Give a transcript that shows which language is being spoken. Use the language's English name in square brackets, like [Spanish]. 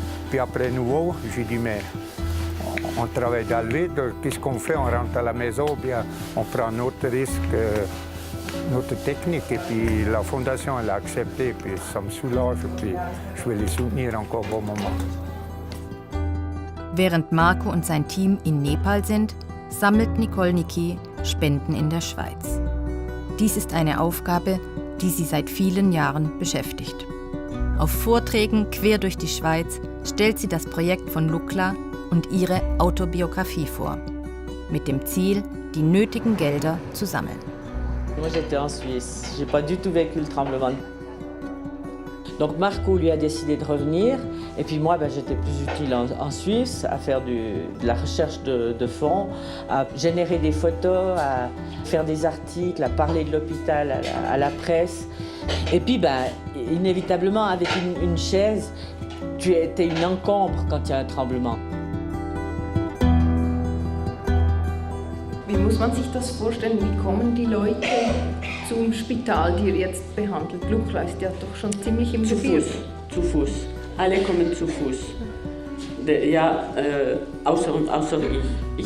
[French] Puis après nouveau, j'ai dit, mais on travaille dans le vide, qu'est-ce qu'on fait? On rentre à la maison, ou bien on prend notre risque, notre technique. Et puis la fondation, elle a accepté, puis ça me soulage, puis je vais les soutenir encore un bon moment. [German] Während Marco und sein Team in Nepal sind, sammelt Nicole Niki Spenden in der Schweiz. Dies ist eine Aufgabe, die sie seit vielen Jahren beschäftigt. Auf Vorträgen quer durch die Schweiz stellt sie das Projekt von Lukla und ihre Autobiografie vor, mit dem Ziel, die nötigen Gelder zu sammeln. [French] Moi j'étais en Suisse, j'ai pas du tout vécu le tremblement. Donc Marco lui a décidé de revenir et puis moi j'étais plus utile en Suisse à faire de la recherche de fonds, à générer des photos, à faire des articles, à parler de l'hôpital à la presse. Et puis inévitablement avec une chaise, tu étais une encombre quand il y a un tremblement. [German] Wie muss man sich das vorstellen? Wie kommen die Leute zum Spital, die ihr jetzt behandelt? Lukla ist ja doch schon ziemlich im Gebirge. Zu Fuß. Alle kommen zu Fuß. Ja, außer ich.